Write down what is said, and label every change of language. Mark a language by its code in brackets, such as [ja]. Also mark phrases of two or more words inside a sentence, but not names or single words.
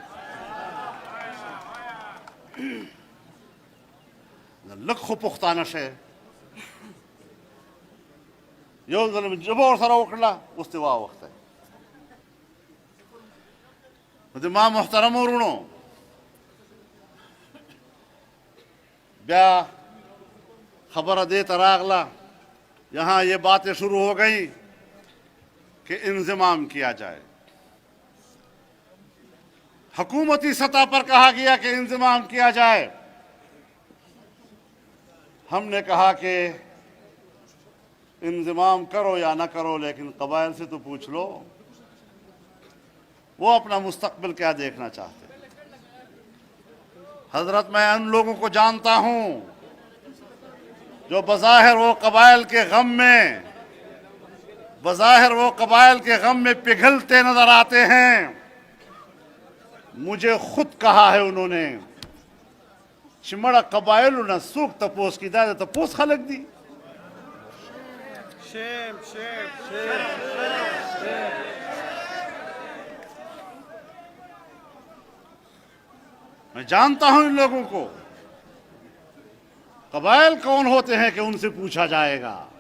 [ps] لږ خو پښتانه شی، یو ځل مې ژبه ورسره وکړله، اوس دې واوښتی. نو د ما محترم ورونو، بیا خبره دې ته راغله، [ur] یہاں یہ باتیں شروع ہو گئی کہ انضمام کیا جائے. حکومتی سطح پر کہا گیا کہ انضمام کیا جائے. ہم نے کہا کہ انضمام کرو یا نہ کرو لیکن قبائل سے تو پوچھ لو وہ اپنا مستقبل کیا دیکھنا چاہتے ہیں. حضرت میں ان لوگوں کو جانتا ہوں جو بظاہر وہ قبائل کے غم میں پگھلتے نظر آتے ہیں. مجھے خود کہا ہے انہوں نے [ps] چې مړه قبایلو نه څوک تپوس کړي، دا د تپوس خلک دي. [ur] میں جانتا ہوں ان لوگوں کو. قبائل کون ہوتے ہیں کہ ان سے پوچھا جائے گا؟